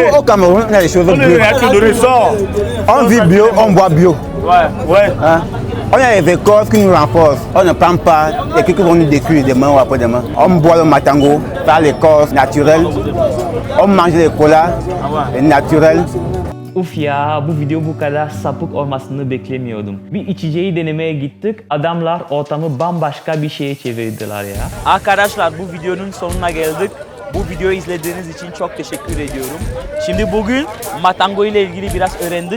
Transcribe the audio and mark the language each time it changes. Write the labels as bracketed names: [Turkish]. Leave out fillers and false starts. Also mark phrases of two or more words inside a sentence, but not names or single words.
[French] Nous, au Cameroun, on a des choses bio. On leur a tout donné, sort. On vit bio, on boit bio. Ouais. Hein? On a des écoles qui nous renforcent. On ne prend pas et qui vont nous détruire demain ou après-demain. On boit le matango par l'écorce naturelle. On mange les colas naturels. [Turkish] Uf ya, bu video bu kadar sapık olmasını beklemiyordum. Bir içeceği denemeye gittik, adamlar ortamı bambaşka bir şeye çevirdiler ya. Arkadaşlar bu videonun sonuna geldik. Bu videoyu izlediğiniz için çok teşekkür ediyorum. Şimdi bugün matango ile ilgili biraz öğrendik.